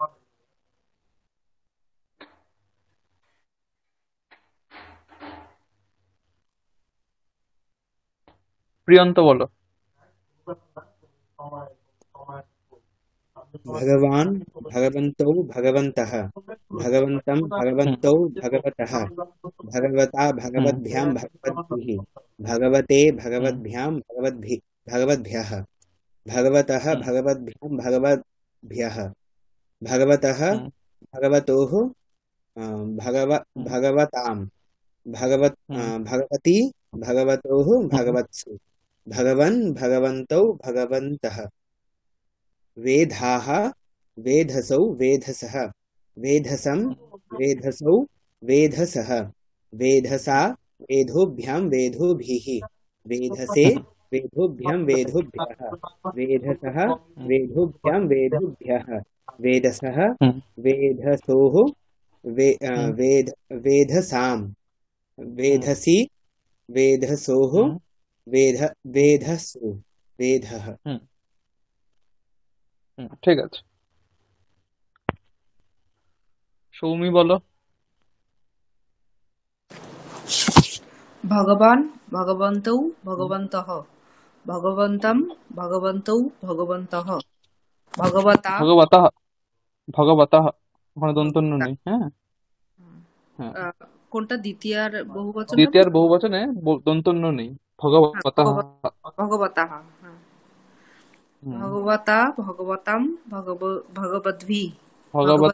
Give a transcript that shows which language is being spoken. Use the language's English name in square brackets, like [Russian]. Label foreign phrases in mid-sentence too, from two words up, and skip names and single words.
[Bangla] প্রিয়ন্ত বলো। [Sanskrit] भगवान् भगवन्तौ भगवन्तः भगवन्तं হুম भगवन्तौ भगवतः भगवता হুম भगवद्भ्यां भगवद्भिः भगवते হুম भगवद्भ्यां भगवद्भ्यः भगवतः হুম भगवद्भ्यां भगवद्भ्यः भगवतः হুম भगवतोः হুম भगवतां হুম भगवती भगवतोः হুম भगवत्सु भगवन् भगवन्तौ भगवन्तः वेधाः वेधसौ वेधसः वेधसं वेधसौ वेधसः वेधसा वेधोभ्यां वेधोभिः वेधसे वेधोभ्यां वेधोभ्यः वेधसः वेधोभ्यां वेधोभ्यः वेधसः হুম वेधसोः হুম वेधसां হুম वेधसि वेधसोः হুম वेधसु वेधः। [Bangla] হুম হুম, ঠিক আছে। সৌমি বলো। [Sanskrit] भगवान् भगवन्तौ भगवन्तः भगवन्तं भगवन्तौ भगवन्तः भगवता [Bangla] ভগবতা, ভগবতা, ওখানে দন্তন্য নেই, হ্যাঁ। হ্যাঁ, আহ, কোনটা দ্বিতীয়ার বহুবচনটা দ্বিতীয়ার বহু বচনে দন্তন্য নেই। হ্যাঁ ভগবতা। ভগবতা হ্যাঁ হুম, [Sanskrit] ভগবতা ভগবতাম ভগবদ্ভি ভগবত